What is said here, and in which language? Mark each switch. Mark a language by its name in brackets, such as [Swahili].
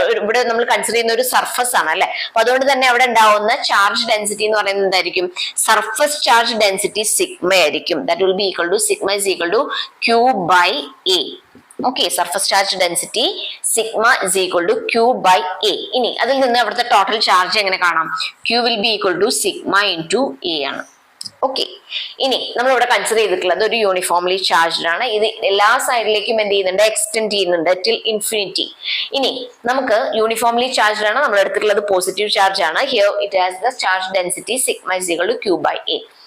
[Malayalam] ഇവിടെ നമ്മൾ കൺസിഡർ ചെയ്യുന്ന ഒരു സർഫസ് ആണ് അല്ലെ. അപ്പൊ അതുകൊണ്ട് തന്നെ അവിടെ ഉണ്ടാവുന്ന ചാർജ് ഡെൻസിറ്റി എന്ന് പറയുന്നത് എന്തായിരിക്കും? സർഫസ് ചാർജ് ഡെൻസിറ്റി സിഗ്മ ആയിരിക്കും. [English] That will be equal to sigma is equal to Q by A. Okay, surface charge density sigma is equal to Q by A. [Malayalam] ഇനി അതിൽ നിന്ന് അവിടുത്തെ ടോട്ടൽ ചാർജ് എങ്ങനെ കാണാം? [English] Q will be equal to sigma into A ആണ്. [Malayalam] Okay, ഇനി നമ്മൾ ഇവിടെ കൺസിഡർ ചെയ്തിട്ടുള്ളത് ഒരു യൂണിഫോംലി ചാർജ്ഡ് ആണ്. ഇത് എല്ലാ സൈഡിലേക്കും എന്ത് ചെയ്യുന്നുണ്ട്? എക്സ്റ്റെൻഡ് ചെയ്യുന്നുണ്ട് ടിൽ ഇൻഫിനിറ്റി. ഇനി നമുക്ക് യൂണിഫോംലി ചാർജ്ഡ് ആണ്, നമ്മൾ എടുത്തിട്ടുള്ളത് പോസിറ്റീവ് ചാർജ് ആണ്. [English] Here it has the charge density sigma is equal to Q by A.